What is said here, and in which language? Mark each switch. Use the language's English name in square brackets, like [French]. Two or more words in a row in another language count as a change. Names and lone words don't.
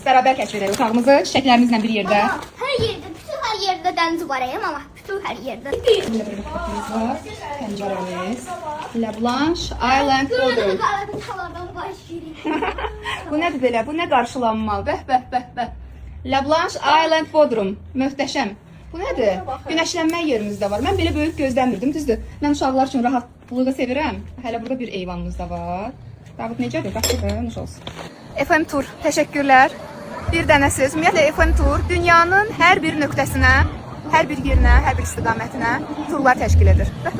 [Turkish] Beraber keşfedelim otağımızı çiçeklerimizle bir yerde. Her yerde, bütün her yerde deniz var ama bütün her yerde. Kapımız var. Penceremiz. La Blanche Island Bodrum. Bu nedir belə? Bu ne karşılanma? Bəh. [Azerbaijani] La Blanche Island Bodrum. Möhtəşəm. Bu nədir? Güneşlənmə yerimiz də var. Mən belə böyük gözləmirdim, düzdür? Mən uşaqlar üçün rahatlığı sevirəm. Hələ burada bir eyvanımız da var. Davud necədir? Qaçır, nuş olsun. FM Tur, teşekkürler. Bir dənəsiz. Ümumiyyətlə FM Tur dünyanın hər bir nöqtəsinə, hər bir yerinə, hər bir istiqamətinə turlar təşkil edir.